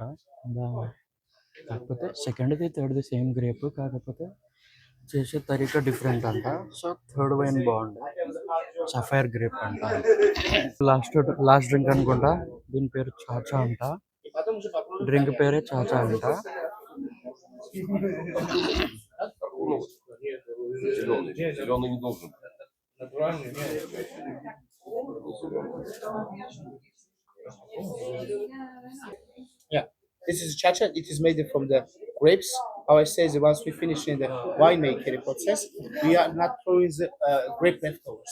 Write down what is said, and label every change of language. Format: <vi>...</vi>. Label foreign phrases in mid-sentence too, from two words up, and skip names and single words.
<te>కాకపోతే</te> <en>secondది thirdది same grape,</en> <te>కాకపోతే చేసే తరీకా డిఫరెంట్ అంట.</te> <en>so third wine</en> <te>బాగుంది,</te> <en>saphire grape</en> <te>అంట.</te> <en>last drink</en> <te>అనుకుంటా. దీని పేరు చాచా అంట. డ్రింక్ పేరే చాచా అంట. Зеленый не должен.</te> <en>Yeah, this is chacha. It is made from the grapes. How I say is once we finish in the winemaking process, we are not throwing the grape leftovers.</en>